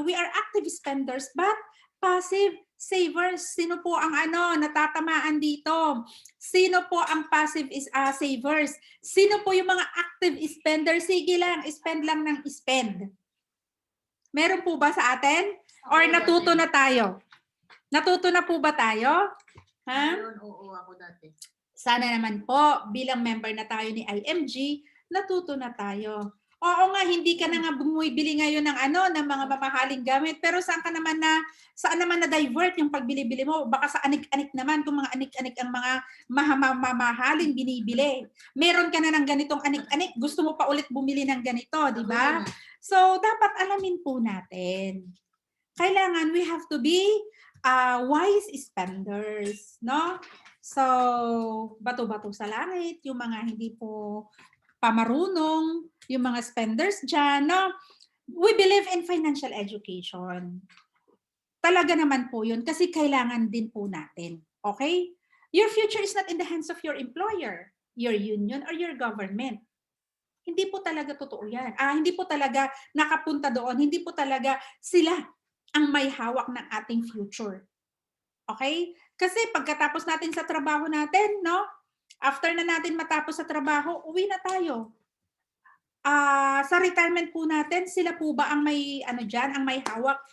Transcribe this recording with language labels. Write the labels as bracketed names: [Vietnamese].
[English] We are active spenders, but passive savers. [Filipino] Sino po ang natatamaan dito? Sino po ang passive savers? Sino po yung mga active spenders? Sige lang, spend lang ng spend. Meron po ba sa atin? Or natuto na tayo? Natuto na po ba tayo? Ha? Oo, ako dati. Sana naman po, bilang member na tayo ni IMG, natuto na tayo. Oo nga, hindi ka na nga bumibili ngayon ng ng mga mamahaling gamit, pero saan naman na divert yung pagbili-bili mo? Baka sa anik-anik naman, kung mga anik-anik ang mga mamahaling binibili. Meron ka na ng ganitong anik-anik, gusto mo pa ulit bumili ng ganito, di ba? So, dapat alamin po natin. [English] Kailangan, we have to be wise spenders, no? [Filipino] So, bato-bato sa langit, yung mga hindi po pamarunong, yung mga spenders dyan, no? [English] We believe in financial education. [Filipino] Talaga naman po yun kasi kailangan din po natin. Okay? [English] Your future is not in the hands of your employer, your union, or your government. [Filipino] Hindi po talaga totoo yan. Hindi po talaga nakapunta doon. Hindi po talaga sila ang may hawak ng ating future. Okay? Kasi pagkatapos natin sa trabaho natin, no? After na natin matapos sa trabaho, uwi na tayo. Sa retirement po natin, sila po ba ang may ang may hawak?